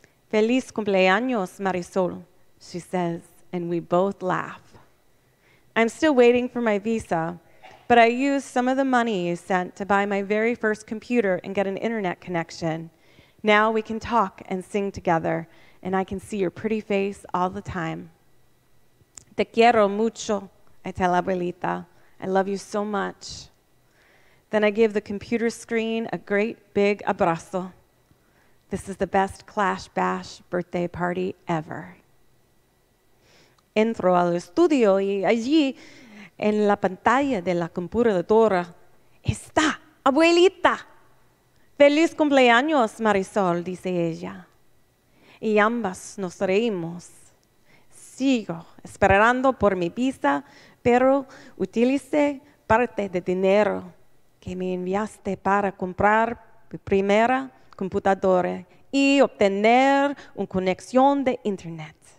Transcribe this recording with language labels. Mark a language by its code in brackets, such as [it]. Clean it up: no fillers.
[es] Feliz cumpleaños, [en] Marisol, she says, and we both laugh. I'm still waiting for my visa, but I used some of the money you sent to buy my very first computer and get an internet connection. Now we can talk and sing together, and I can see your pretty face all the time. [es] Te quiero mucho, [en] I tell Abuelita. I love you so much. Then I give the computer screen a great big abrazo. This is the best Clash Bash birthday party ever. [es] Entro al estudio y allí, en la pantalla de la computadora, está Abuelita. Feliz cumpleaños, Marisol, dice ella. Y ambas nos reímos. Sigo esperando por mi visa, pero utilicé parte del dinero que me enviaste para comprar mi primera computadora y obtener una conexión de internet.